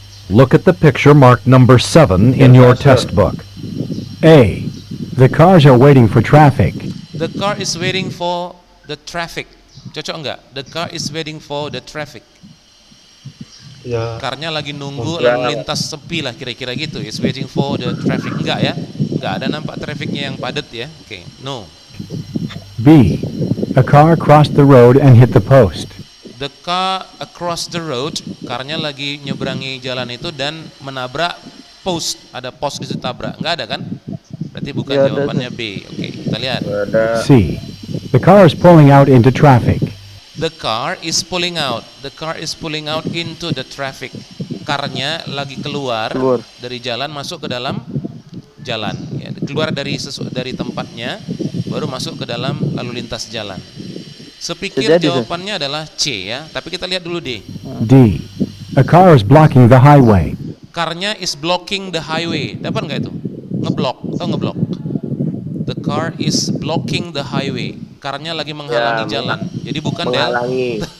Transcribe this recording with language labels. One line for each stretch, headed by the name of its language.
English: Look at the picture marked number 7 in your test book. A. The cars are waiting for traffic. The car is waiting for the traffic.
Indonesian: Cocok enggak?
English: The car is waiting for the traffic.
Indonesian: Ya. Karnya lagi nunggu Enggak. lalu lintas sepi lah kira-kira gitu.
English: Is waiting for the traffic.
Indonesian: Enggak ya? Enggak ada nampak trafiknya yang padat ya.
English: Oke, no. B. A car crossed the road and hit the post. The car across the road,
Indonesian: karnya lagi nyeberangi jalan itu dan menabrak post. Ada post di situ tabrak. Enggak ada kan? Berarti bukan Ya, ada, jawabannya B. Oke, kita lihat. Ada.
English: C. The car is pulling out into traffic. The car is pulling out. The car is pulling out into the traffic.
Indonesian: Karnya lagi keluar dari jalan masuk ke dalam jalan. Ya, keluar dari dari tempatnya baru masuk ke dalam lalu lintas jalan. Sepikir Sejadi, jawabannya adalah C ya. Tapi kita lihat dulu D.
English: D. A car is blocking the highway.
Indonesian: Karnya
English: is blocking the highway.
Indonesian: Dapat nggak itu? Ngeblok. Tahu ngeblok?
English: The car is blocking the highway.
Indonesian: Karnya lagi menghalangi Ya, jalan. Jadi bukan delta. Menghalangi.